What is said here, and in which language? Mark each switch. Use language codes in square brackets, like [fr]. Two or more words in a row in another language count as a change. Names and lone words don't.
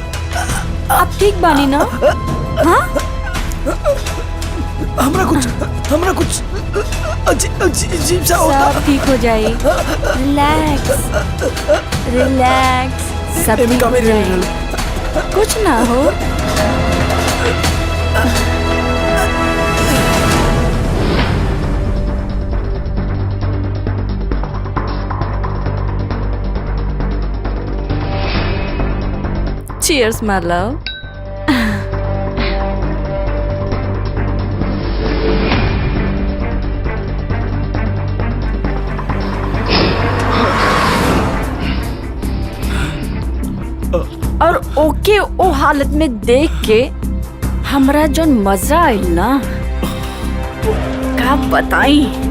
[bho] आप ठीक बानी ना? हाँ? हमरा कुछ अजीब सा होता। सब ठीक हो जाए। [en] relax relax, [bho] सब ठीक हो जाए। कुछ ना हो। [en] Cheers, my love. [bho] और ओके ओ हालत में देख के हमरा जोन मजा आइल ना, का बताई।